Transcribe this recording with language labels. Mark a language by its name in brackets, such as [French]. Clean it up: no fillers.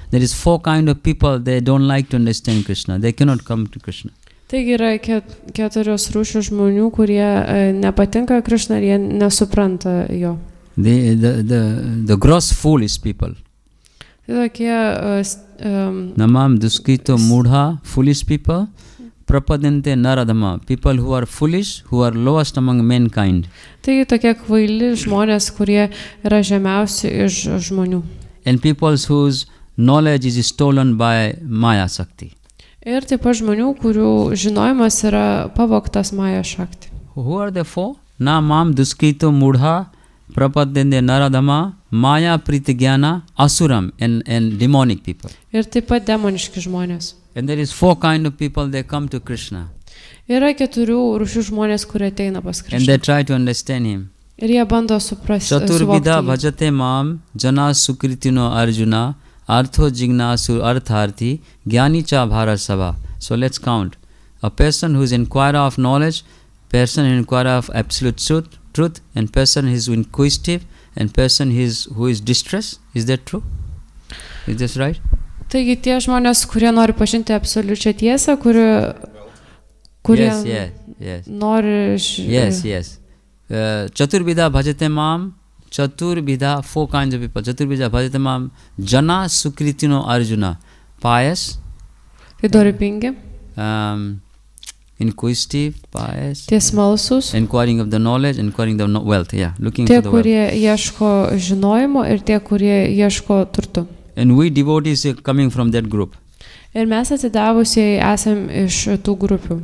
[English] There is 4 kind of people, they don't like to understand Krishna. They cannot come to Krishna. [Lithuanian] Taigi yra 4 rūšių žmonių, kurie nepatinka Krišna ir jie nesupranta jo. [English] The gross foolish people. [Lithuanian] Tai tokie [Sanskrit] Namam duskrito mudha, [English] foolish people. [Sanskrit] Prapadyante naradhama, [English] people who are foolish, who are lowest among mankind. [Lithuanian] Taigi tokie kvaili žmonės, kurie yra žemiausi iš žmonių. [English] And people whose knowledge is stolen by Maya Shakti. [Lithuanian] Ir taip pat žmonių, kurių žinojimas yra pavogtas Maya Shakti. [English] Who are the 4? [Sanskrit] Namam duskrito mudha, prapadyante naradhama, Maya pritagyana, asuram, [English] and demonic people. [Lithuanian] Ir taip pat demoniški žmonės. [English] And there is 4 kind of people, they come to Krishna. [Lithuanian] Yra 4 rūšių žmonės, kurie ateina pas Krishną. [English] And they try to understand him. [Lithuanian] Ir jie bando suprasti. [Sanskrit] Chaturvidha bhajate mam, jana sukritino arjuna, artho jignasu artharthi, gyani cha bharasava. [English] So let's count. A person who is inquirer of knowledge, person inquirer of absolute truth, and person who is inquisitive, and person who is distressed. Is that true? Is this right? [Lithuanian] Taigi tie žmonės, kurie nori pažinti absoliučią tiesą, kurie nori... [Sanskrit] Yes. Chaturvidha bhajate mam, chaturvidha, [English] 4 kinds of people. [Sanskrit] Chaturvidha bhajate mam, jana sukritino arjuna, pious, [Lithuanian] Tai dorybingi, [English] inquisitive, pious, [Lithuanian] tie smalsūs, [English] inquiring of the knowledge, inquiring the wealth. Yeah, looking [Lithuanian] tie, [English] for the wealth. [Lithuanian] kurie ieško žinojimo ir tie, kurie ieško turtų. [English] And we devotees are coming from that group. [Lithuanian] Ir mes atidavusiai esam iš tų grupių.